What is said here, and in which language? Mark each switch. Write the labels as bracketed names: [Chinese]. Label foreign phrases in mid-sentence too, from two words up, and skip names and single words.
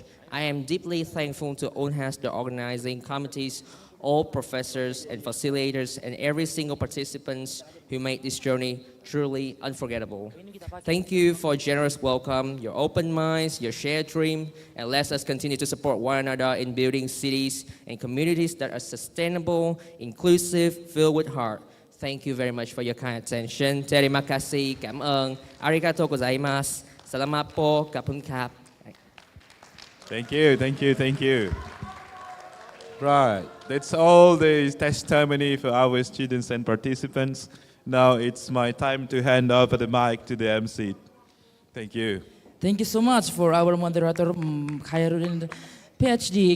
[English] I am deeply thankful to UNHAS, the organizing committees, all professors and facilitators, and every single participants who made this journey truly unforgettable. Thank you for a generous welcome, your open minds, your shared dream, and let us continue to support one another in building cities and communities that are sustainable, inclusive, filled with heart. Thank you very much for your kind attention. [Indonesian] Terima kasih, [Vietnamese] cảm ơn. [Japanese] ありがとうございます. [Filipino] Salamat po, [Thai] ขอบคุณครับ. [English] Thank you, thank you, thank you. Right, that's all the testimony for our students and participants. Now it's my time to hand over the mic to the MC. Thank you. Thank you so much for our moderator, Khairuddin, PhD.